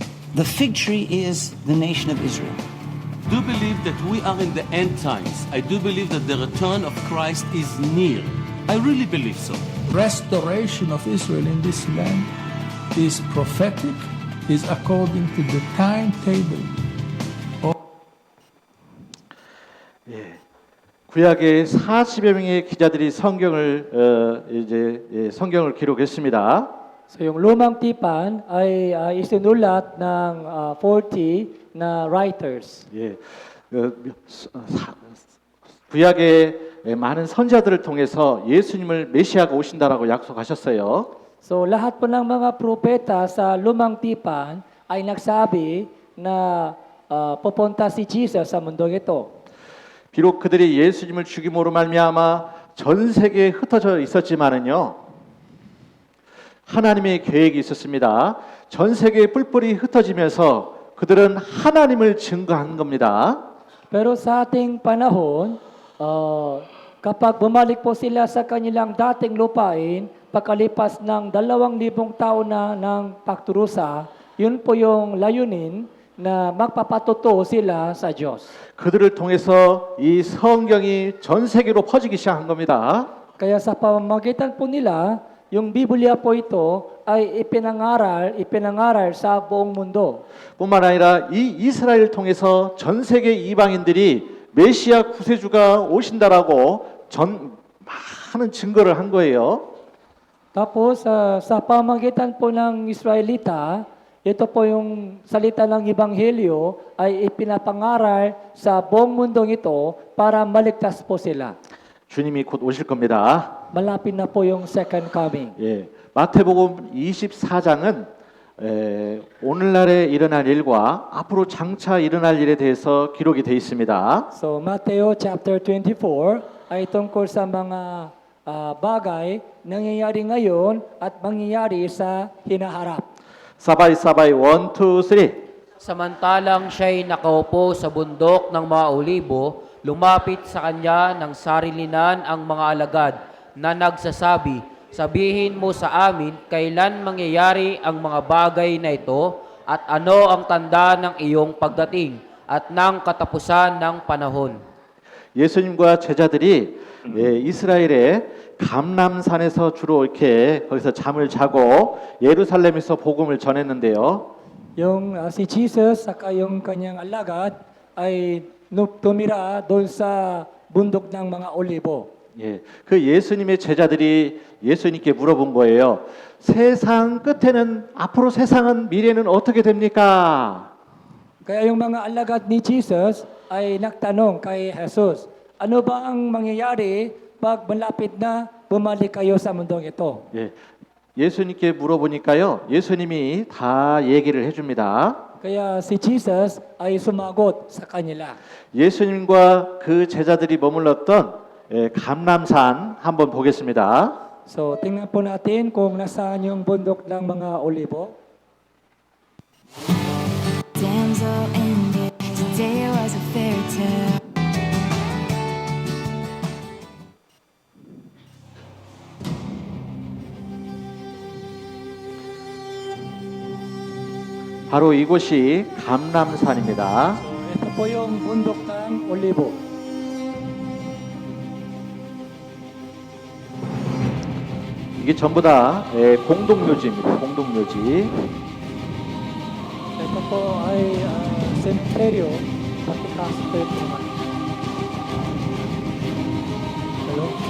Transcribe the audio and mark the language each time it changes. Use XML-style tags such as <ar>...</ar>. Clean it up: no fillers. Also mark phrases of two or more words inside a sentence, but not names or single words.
<en>The fig tree is the nation of Israel. I do believe that we are in the end times. I do believe that the return of Christ is near. I really believe so. Restoration of Israel in this land is prophetic, is according to the timetable.</en> <ko>구약의 40여 명의 기자들이 성경을 기록했습니다.</ko> <tl>So yung Lumang Tipan ay isinulat ng 40 na writers.</tl> <ko>예, 구약의 많은 선지자들을 통해서 예수님을 메시아가 오신다라고 약속하셨어요.</ko> <tl>So lahat po ng mga propeta sa Lumang Tipan ay nagsabi na pupunta si Jesus sa mundong ito.</tl> <ko>비록 그들이 예수님을 죽임으로 말미암아 전 세계에 흩어져 있었지만은요, 하나님의 계획이 있었습니다. 전 세계에 뿔뿔이 흩어지면서 그들은 하나님을 증거한 겁니다.</ko> <tl>Pero sa ating panahon, kapag bumalik po sila sa kanilang dating lupain, pagkalipas ng 2,000 taon na ng pagturusa, yun po yung layunin na magpapatotoo sila sa Diyos.</tl> <ko>그들을 통해서 이 성경이 전 세계로 퍼지기 시작한 겁니다.</ko> <tl>Kaya sa pamamagitan po nila, yung Biblia po ito ay ipinangaral sa buong mundo.</tl> <ko>뿐만 아니라 이 이스라엘을 통해서 전 세계 이방인들이 메시아 구세주가 오신다라고 많은 증거를 한 거예요.</ko> <tl>Tapos sa pamamagitan po ng Israelita, ito po yung salita ng Ebanghelyo ay ipinapangaral sa buong mundong ito para maligtas po sila.</tl> <ko>주님이 곧 오실 겁니다.</ko> <tl>Malapit na po yung</tl> <en>second coming.</en> <ko>예, 마태복음 24장은 오늘날에 일어날 일과 앞으로 장차 일어날 일에 대해서 기록이 되어 있습니다.</ko> <tl>So Mateo chapter 24 ay tungkol sa mga bagay nangyayari ngayon at mangyayari sa hinaharap.</tl> <ko>사바이 1, 2, 3.</ko> <tl>Samantalang siya'y nakaupo sa bundok ng mga olibo, lumapit sa kanya ng sarilinan ang mga alagad na nagsasabi, "Sabihin mo sa amin, kailan mangyayari ang mga bagay na ito at ano ang tanda ng iyong pagdating at ng katapusan ng panahon?"</tl> <ko>예수님과 제자들이 이스라엘의 감람산에서 주로 이렇게 거기서 잠을 자고 예루살렘에서 복음을 전했는데요.</ko> <tl>Yung si Jesus saka yung kanyang alagad ay tumira doon sa bundok ng mga olibo.</tl> <ko>예, 그 예수님의 제자들이 예수님께 물어본 거예요. 세상 끝에는 앞으로 세상은 미래는 어떻게 됩니까?</ko> <tl>Kaya yung mga alagad ni Jesus ay nagtanong kay Jesus, ano ba ang mangyayari pag malapit na bumalik kayo sa mundong ito?</tl> <ko>예, 예수님께 물어보니까요. 예수님이 다 얘기를 해줍니다.</ko> <tl>Kaya si Jesus ay sumagot sa kanila.</tl> <ko>예수님과 그 제자들이 머물렀던 감람산 한번 보겠습니다.</ko> <tl>So tingnan po natin kung nasaan yung bundok ng mga olibo.</tl> <en>Damsel in distress, today was a fairy tale.</en> <ko>바로 이곳이 감람산입니다.</ko> <tl>So ito po yung bundok ng olibo.</tl> <ko>이게 전부 다 공동묘지입니다. 공동묘지.</ko> <tl>Ito po ay cemetery, pati hospital naman.</tl> <en>Hello?</en>